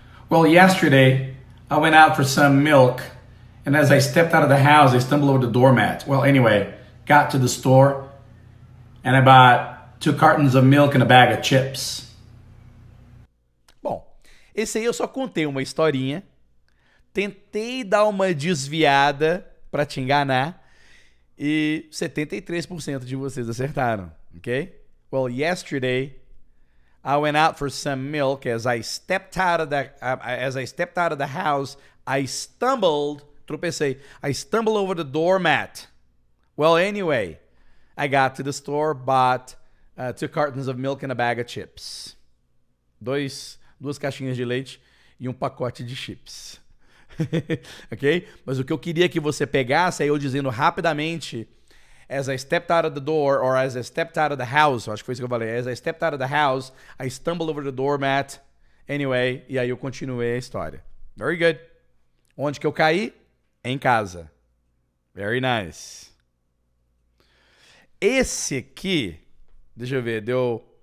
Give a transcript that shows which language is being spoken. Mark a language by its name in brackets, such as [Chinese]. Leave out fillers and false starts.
[English] Well, yesterday, I went out for some milk, and as I stepped out of the house, I stumbled over the doormat. Well, anyway, got to the store, and I bought 2 cartons of milk and a bag of chips. [Portuguese] Bom, esse aí eu só contei uma historinha, tentei dar uma desviada para te enganar, e 73% de vocês acertaram, ok? [English] Well, yesterday, I went out for some milk. As I stepped out of the house, I stumbled, [Portuguese] tropecei. [English] I stumbled over the doormat. Well, anyway, I got to the store, bought 2 cartons of milk and a bag of chips. [Portuguese] Duas caixinhas de leite e um pacote de chips. Ok? Mas o que eu queria que você pegasse é eu dizendo rapidamente [English] as I stepped out of the door, or as I stepped out of the house, [Portuguese] acho que foi isso que eu falei. [English] As I stepped out of the house, I stumbled over the doormat. Anyway, [Portuguese] e aí eu continuei a história. [English] Very good. [Portuguese] Onde que eu caí? Em casa. [English] Very nice. [Portuguese] Esse aqui, deixa eu ver, deu...